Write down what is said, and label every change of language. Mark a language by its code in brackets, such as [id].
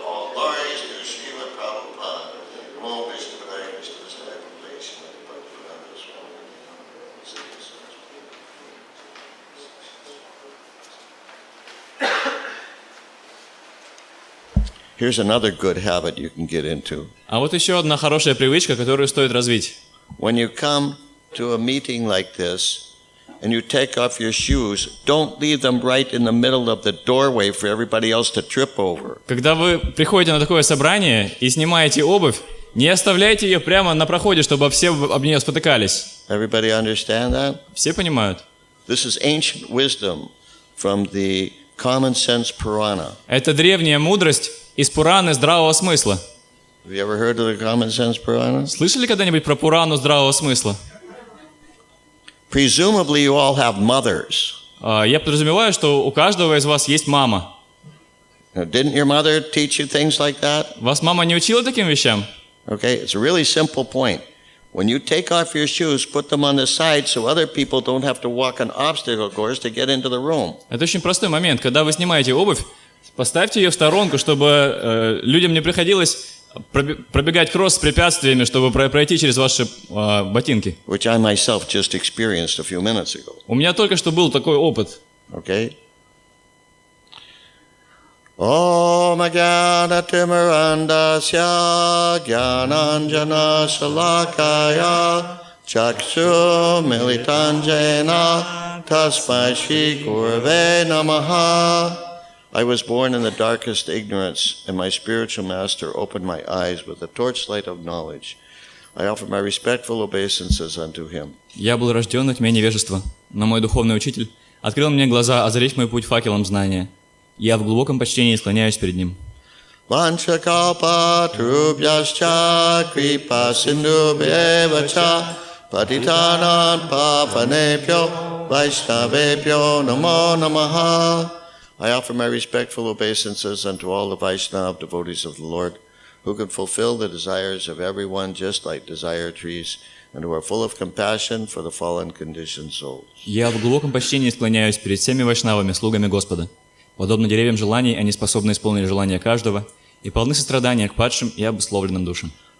[en] All glories to Srila Prabhupada. [sa] Namo Vishnu Padaya Krishna Sai Prabhupada Bhaktivedanta Swami. [en] Here's another good habit you can get into. [ru] А вот еще одна хорошая привычка, которую стоит развить. [en] When you come to a meeting like this and you take off your shoes, don't leave them right in the middle of the doorway for everybody else to trip over. [ru] Когда вы приходите на такое собрание и снимаете обувь, не оставляйте ее прямо на проходе, чтобы все об нее спотыкались. [en] Everybody understand that? [ru] Все понимают. [en] This is ancient wisdom from the Common Sense Purana. [ru] Это древняя мудрость из Пураны здравого смысла. [en] Have you ever heard of the Common Sense Purana? [ru] Слышали когда-нибудь про Пурану здравого смысла? [en] Presumably you all have mothers. [ru] Я подразумеваю, что у каждого из вас есть мама. [en] Now, didn't your mother teach you things like that? [ru] Вас мама не учила таким вещам? [en] Okay, it's a really simple point. When you take off your shoes, put them on the side so other people don't have to walk an obstacle course to get into the room. [ru] Это очень простой момент. Когда вы снимаете обувь, поставьте ее в сторонку, чтобы людям не приходилось пробегать кросс с препятствиями, чтобы пройти через ваши ботинки. [en] Which I myself just experienced a few minutes ago. [ru] У меня только что был такой опыт. [en] Okay? [sa] Om Jnana Timirandasya Jnananjana Shalakaya Chakshu Militanjena Tasmai Shri Gurave Namaha. [en] I was born in the darkest ignorance, and my spiritual master opened my eyes with the torchlight of knowledge. I offer my respectful obeisances unto him. [ru] Я был рожден в тьме невежества, но мой духовный учитель открыл мне глаза, озарив мой путь факелом знания. Я в глубоком почтении склоняюсь перед ним. [sa] Vanchakalpa trubhyascha kripa sindhubhyevacha patitanan pavanebhyo vaishnavebhyo namo namaha. [en] I offer my respectful obeisances unto all the Vaishnava devotees of the Lord, who can fulfill the desires of everyone just like desire trees, and who are full of compassion for the fallen conditioned souls. [ru] Я в глубоком почтении склоняюсь перед всеми вайшнавами, слугами Господа. Подобно деревьям желаний, они способны исполнить желания каждого и полны сострадания к падшим и обусловленным душам.